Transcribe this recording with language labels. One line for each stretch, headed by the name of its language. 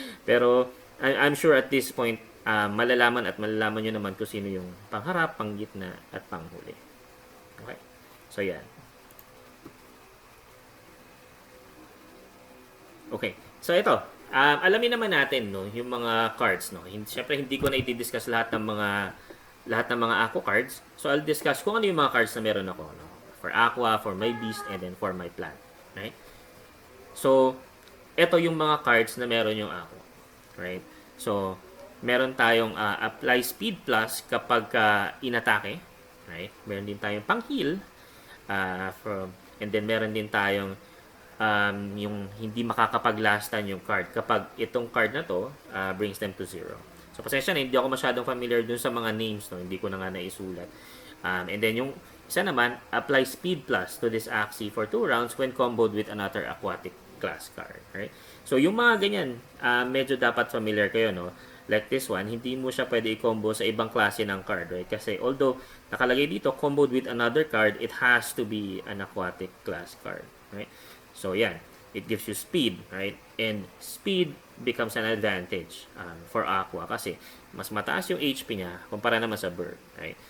Filipino: Pero
English: I'm sure at this point
Filipino: malalaman nyo naman kung sino yung pangharap, panggitna at panghuli. Okay? So yan. Okay. So ito, alamin naman natin no, yung mga cards no. Syempre hindi ko na i-discuss lahat ng mga Aqua cards. So
English: I'll discuss
Filipino: kung ano yung mga cards na meron ako no.
English: For Aqua, for my beast, and then for my plant. Right?
Filipino: So ito yung mga cards na meron yung Aqua. Right? So meron tayong apply speed plus kapag inatake. Right? Meron din tayong pang heal and then meron din tayong yung hindi makakapaglastan yung card kapag itong card na to brings them to 0. So pasensya na, hindi ako masyadong familiar dun sa mga names, no? Hindi ko na nga naisulat.
English: And then
Filipino: yung isa naman,
English: apply speed plus to this Axie for 2 rounds when comboed with another aquatic class card. Right?
Filipino: So yung mga ganyan, medyo dapat familiar kayo, no? Like this one, hindi mo siya pwede i-combo sa ibang klase ng card, right? Kasi although nakalagay dito, comboed with another card,
English: it has to be an aquatic class card,
Filipino: right? So, yan.
English: It gives you speed, right? And speed becomes an advantage for Aqua
Filipino: kasi mas mataas yung HP niya kumpara naman sa bird,
English: right?